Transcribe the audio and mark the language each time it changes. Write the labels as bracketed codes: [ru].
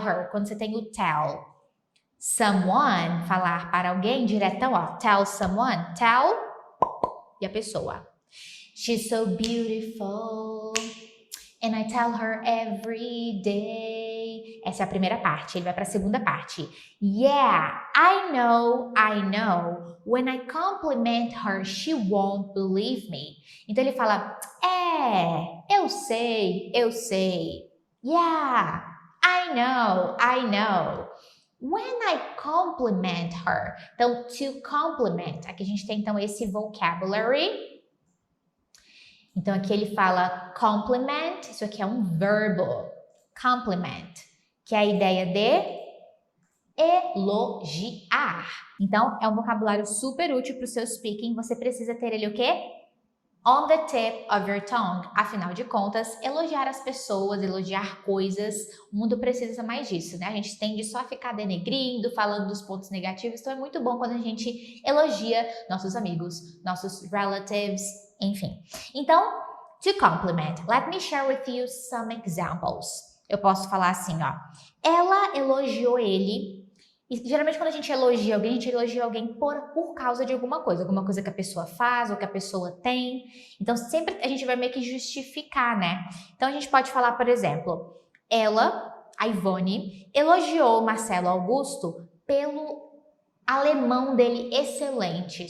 [pt] Quando você tem o tell. Someone, falar para alguém, diretão, ó. [en] Tell someone. [pt] Tell e a pessoa. [en] She's so beautiful. And I tell her every day. [pt] Essa é a primeira parte. Ele vai para a segunda parte. [en] Yeah, I know. When I compliment her, she won't believe me. [pt] Então ele fala, eu sei. [en] Yeah, I know. When I compliment her. Então, to compliment. [pt] Aqui a gente tem então esse vocabulary. Então, aqui ele fala compliment, isso aqui é um verbo, compliment, que é a ideia de elogiar. Então, é um vocabulário super útil para o seu speaking, você precisa ter ele o quê? [en] On the tip of your tongue. [pt] Afinal de contas, elogiar as pessoas, elogiar coisas, o mundo precisa mais disso, né? A gente tende só a ficar denegrindo, falando dos pontos negativos, então é muito bom quando a gente elogia nossos amigos, nossos relatives, enfim. [en] Então, to compliment, let me share with you some examples. [pt] Eu posso falar assim, ó. Ela elogiou ele. E geralmente quando a gente elogia alguém por causa de alguma coisa que a pessoa faz ou que a pessoa tem. Então sempre a gente vai meio que justificar, né? Então a gente pode falar, por exemplo, ela, a Ivone, elogiou o Marcelo Augusto pelo alemão dele excelente.